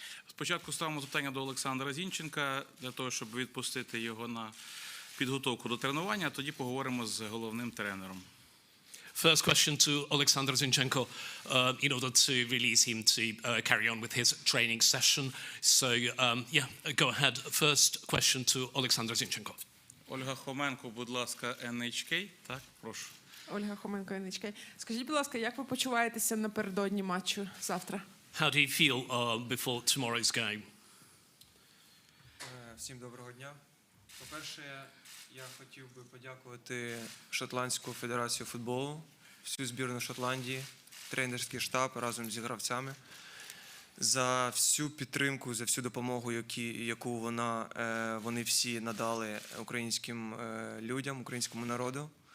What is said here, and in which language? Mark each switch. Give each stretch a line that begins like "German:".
Ukrainian: Спочатку ставимо запитання до Олександра Зінченка, для того, щоб відпустити його на підготовку до тренування, а тоді поговоримо з головним тренером.
English: First question to Олександр Zinchenko in order to release him to carry on with his training session. So yeah, go ahead. First question to Олександр Zinchenko.
Ukrainian: Ольга Хоменко, будь ласка, NHK. Так, прошу. Ольга Хоменко, NHK. Скажіть, будь ласка, як ви почуваєтеся напередодні матчу завтра?
English: How do you feel before tomorrow's game?
Ukrainian: Всім доброго дня. По-перше, я хотів би подякувати Шотландську федерацію футболу, всю збірну Шотландії, тренерський штаб разом зі гравцями за всю підтримку, за всю допомогу, яку вони всі надали українським людям, українському народу.